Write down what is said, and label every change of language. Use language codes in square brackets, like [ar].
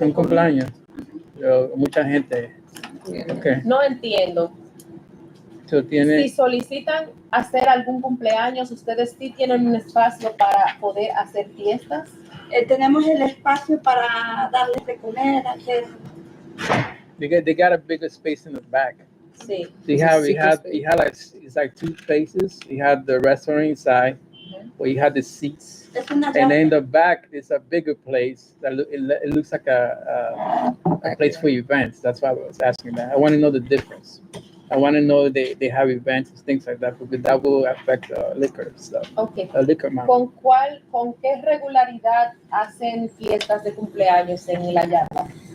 [es] Un cumpleaños. Pero mucha gente. Okay. No entiendo. Si solicitan hacer algún cumpleaños, ¿ustedes sí tienen un espacio para poder hacer fiestas? Tenemos el espacio para darles de comer, hacer. [en] They got a bigger space in the back. [es] Sí. [en] He had like, it's like 2 places. He had the restaurant inside, where you have the seats. [es] Es una [en] And then [es] llave. [en] the back is a bigger place that it looks like a place for events. That's why I was asking that. I want to know the difference. I want to know they have events and things like that, because that will affect liquor stuff. Okay. Liquor market. [es] ¿Con qué regularidad hacen fiestas de cumpleaños en la yarda?